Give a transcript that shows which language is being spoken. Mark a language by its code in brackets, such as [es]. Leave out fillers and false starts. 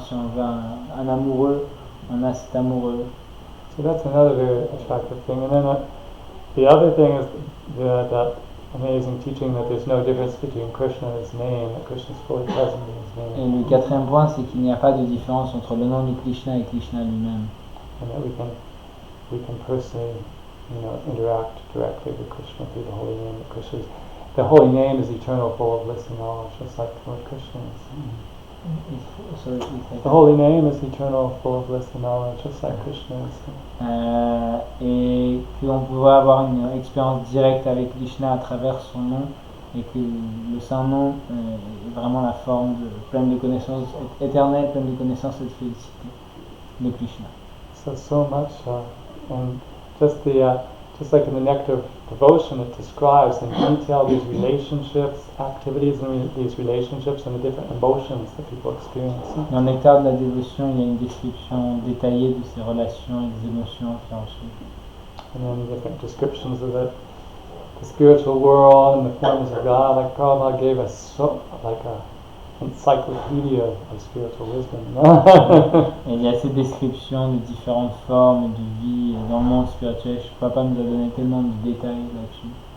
[fr] Si on veut un amoureux, on a cet amoureux. [en] So that's another very attractive thing. And then the other thing is that amazing teaching that there's no difference between Krishna and His name, that Krishna is fully present in His name. [fr] Et le quatrième point, c'est qu'il n'y a pas de différence entre le nom de Krishna et Krishna lui-même. [en] And that we can personally, interact directly with Krishna through the holy name. The holy name is eternal, full of bliss and knowledge, just like Lord Krishna is. The holy name is eternal, full of bliss and knowledge, just like Krishna is. [fr] Et qu'on pouvait avoir une expérience directe avec Krishna à travers son nom, et que le Saint-Nom est vraiment la forme pleine de connaissances éternelles, pleine de connaissances et de félicité de Krishna. [en] So much, and just like in the Nectar of Devotion, it describes in detail these relationships, activities in these relationships, and the different emotions that people experience. [fr] Dans le Nectar de la Dévotion, il y a une description détaillée de ces relations et des émotions qui en suivent. [en] And then different descriptions of the spiritual world and the forms of God. Like Prabhupada gave us encyclopedia of spiritual wisdom. [fr] Et il y a ces descriptions de différentes formes de vie dans le monde spirituel. Papa nous a donné tellement de détails là-dessus.